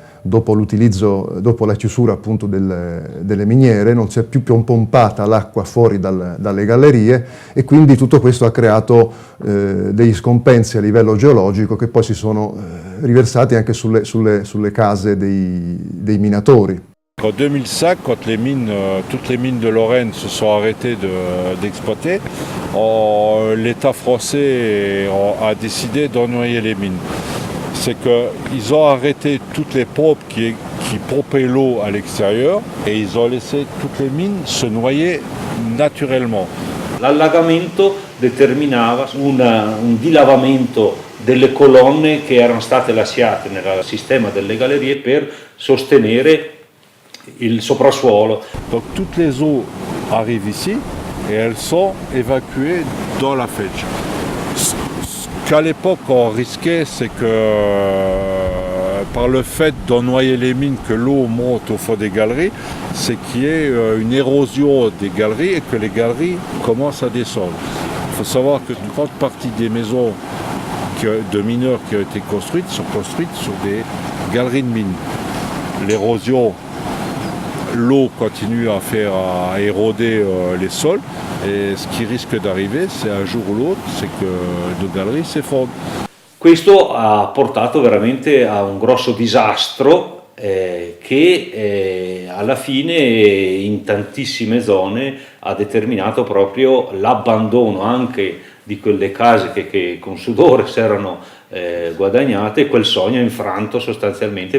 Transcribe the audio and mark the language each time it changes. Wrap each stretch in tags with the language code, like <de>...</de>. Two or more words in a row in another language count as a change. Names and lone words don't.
<it>Dopo la chiusura appunto delle miniere, non si è più pompata l'acqua fuori dalle gallerie e quindi tutto questo ha creato degli scompensi a livello geologico che poi si sono riversati anche sulle case dei minatori.</it> <fr>En 2005, quand toutes les mines de Lorraine se sont arrêtées d'exploiter, l'État français a décidé d'ennoyer les mines. C'est qu'ils ont arrêté toutes les pompes qui pompaient l'eau à l'extérieur et ils ont laissé toutes les mines se noyer naturellement.</fr> <it>L'allagamento determinava un dilavamento delle colonne che erano state lasciate nel sistema delle gallerie per sostenere il soprassuolo.</it> <fr>Donc toutes les eaux arrivent ici et elles sont évacuées dans la Fetch. Qu'à l'époque on risquait, c'est que par le fait d'ennoyer les mines, que l'eau monte au fond des galeries, c'est qu'il y ait une érosion des galeries et que les galeries commencent à descendre. Il faut savoir que une grande partie des maisons de mineurs qui ont été construites sont construites sur des galeries de mines. L'érosion, l'eau continue à éroder les sols, et ce qui risque d'arriver, c'est un jour ou l'autre, c'est que nos galeries s'effondrent.</fr> <it>Questo ha portato veramente a un grosso disastro che alla fine in tantissime zone ha determinato proprio l'abbandono anche di quelle case che con sudore si erano guadagnate, e quel sogno infranto sostanzialmente.</it>